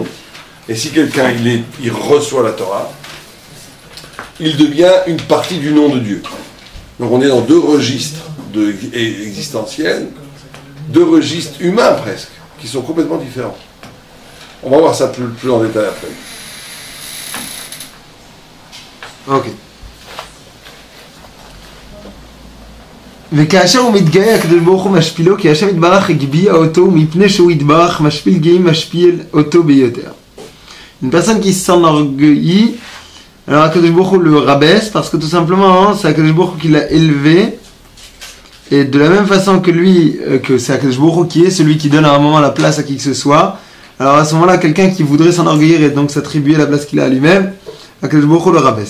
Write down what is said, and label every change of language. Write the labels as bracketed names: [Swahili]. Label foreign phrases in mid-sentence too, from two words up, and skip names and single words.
[French] Et si quelqu'un il reçoit la Torah, il devient une partie du nom de Dieu. Donc on est dans deux registres existentiels, deux registres humains presque, qui sont complètement différents. On va voir ça plus en détail après. Ok. [Hebrew] וכאשר הוא מתגאה, הקדוש ברוך הוא משפילו, כי השם יתברך הגביע אותו, מפני שהוא יתברך משפיל גאים משפיל אותו ביותר. [French] Une personne qui s'enorgueillit, alors [Hebrew] הקדוש ברוך הוא [French] le rabaisse, parce que tout simplement, c'est [Hebrew] הקדוש ברוך הוא [French] qui l'a élevé, et de la même façon que lui, que c'est [Hebrew] הקדוש ברוך הוא [French] qui est celui qui donne à un moment la place à qui que ce soit, alors à ce moment-là, quelqu'un qui voudrait s'enorgueillir et donc s'attribuer la place qu'il a à lui-même, Akadosh Baruch Hu le rabaisse.